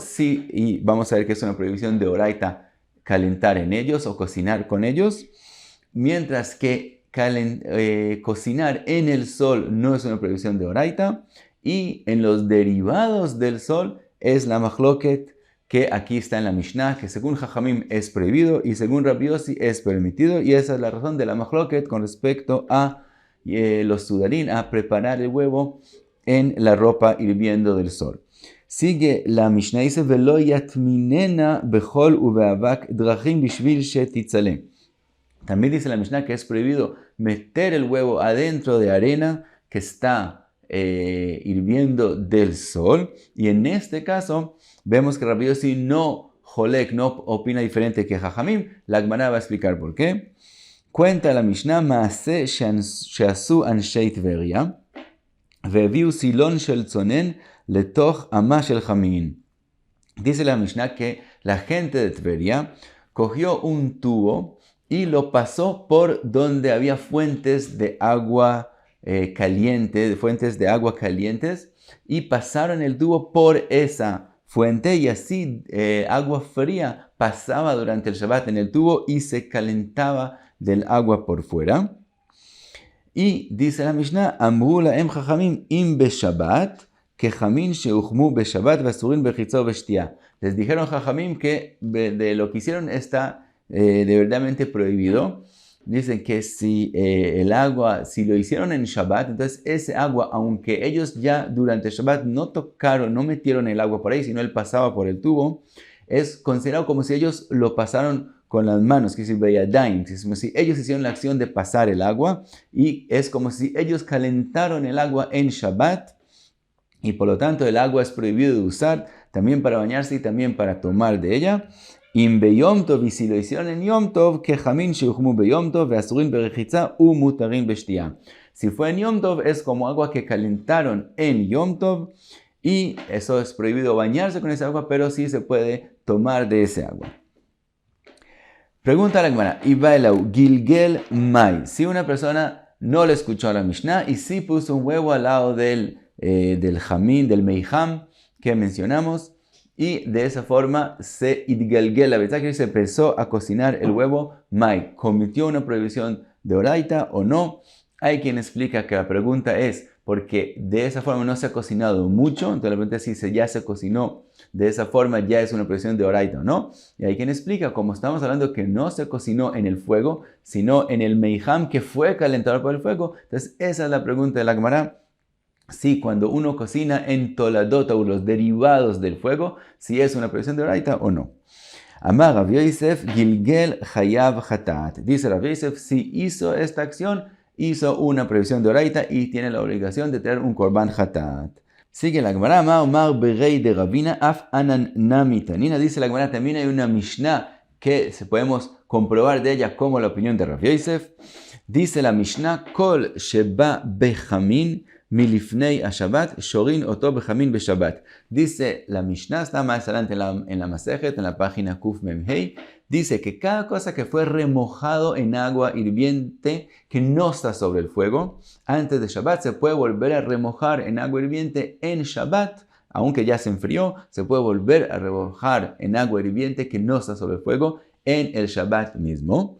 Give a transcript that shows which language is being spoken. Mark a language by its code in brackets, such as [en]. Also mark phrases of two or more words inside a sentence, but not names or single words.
[es] Sí, y vamos a ver que es una prohibición de oraita calentar en ellos o cocinar con ellos, mientras que cocinar en el sol no es una prohibición de oraita, y en los derivados del sol es la machloket que aquí está en la Mishnah, que según Jajamim es prohibido y según Rabbi Yossi es permitido, y esa es la razón de la machloket con respecto a los sudarín, a preparar el huevo en la ropa hirviendo del sol. Sigue la Mishnah, dice, [he] ולא יטמיננה בחול ובאבק דרכים בשביל שתצלה. [es] También dice la Mishnah que es prohibido meter el huevo adentro de arena que está hirviendo del sol, y en este caso vemos que Rabbi Yossi no opina diferente que Jajamim. La Gemara va a explicar por qué. Cuenta la Mishnah, [he] מעשה שעשו אנשי טבריה והביאו סילון של צונן לתוך אמה של חמין. [es] Dice la Mishnah que la gente de Tveria cogió un tubo y lo pasó por donde había fuentes de agua caliente, fuentes de agua calientes, y pasaron el tubo por esa fuente, y así agua fría pasaba durante el Shabbat en el tubo y se calentaba del agua por fuera. Y dice la Mishnah, [he] אמרו להם חכמים אם בשבת כחמין שהוחמו בשבת ואסורין ברחיצה ובשתיה. [es] Les dijeron Jajamim que de lo que hicieron está de verdaderamente prohibido. Dicen que si el agua, si lo hicieron en Shabbat, entonces ese agua, aunque ellos ya durante Shabbat no tocaron, no metieron el agua por ahí, sino él pasaba por el tubo, es considerado como si ellos lo pasaron con las manos, que es beyadaim, es como si ellos hicieron la acción de pasar el agua, y es como si ellos calentaron el agua en Shabbat, y por lo tanto el agua es prohibido de usar también para bañarse y también para tomar de ella. [he] אם ביום טוב, [es] y si lo hicieron en Yom Tov, que [he] חמין שהוחמו ביום טוב, ואסורין ברחיצה ומותרין בשתיה. [es] Si fue en Yom Tov, es como agua que calentaron en Yom Tov, y eso es prohibido bañarse con esa agua, pero sí se puede tomar de ese agua. Pregunta la Gemara, [arc] איבעיא להו גלגל מאי. [es] Si una persona no le escuchó a la Mishnah y sí puso un huevo al lado del jamín, del meijam que mencionamos, y de esa forma se idgalgel la betzá, que se empezó a cocinar el huevo, mai, ¿cometió una prohibición de oraita o no? Hay quien explica que la pregunta es porque de esa forma no se ha cocinado mucho, entonces la pregunta es si ya se cocinó de esa forma, ya es una prohibición de oraita o no. Y hay quien explica, como estamos hablando que no se cocinó en el fuego, sino en el meijam que fue calentado por el fuego, entonces esa es la pregunta de la Gemara. Si cuando uno cocina en toladot o los derivados del fuego, si es una prohibición de oraita o no. [he] אמר רב יוסף גלגל חייב חטאת. [es] Dice Rav Yosef, si hizo esta acción, hizo una prohibición de oraita y tiene la obligación de tener un [he] קרבן חטאת. [es] Sigue la Gemara, [arc] אמר בריה דרבינא אף אנן נמי תנינא. [es] Dice la Gemara, también hay una Mishnah que podemos comprobar de ella como la opinión de Rav Yosef. Dice la Mishnah, [he] כל שבא בחמין מלפני השבת שורין אותו בחמין בשבת. [es] Dice la Mishnah, está más adelante en la Masejet, en la página Kuf Memhei, dice que cada cosa que fue remojado en agua hirviente que no está sobre el fuego, antes de Shabbat se puede volver a remojar en agua hirviente en Shabbat, aunque ya se enfrió, se puede volver a remojar en agua hirviente que no está sobre el fuego en el Shabbat mismo.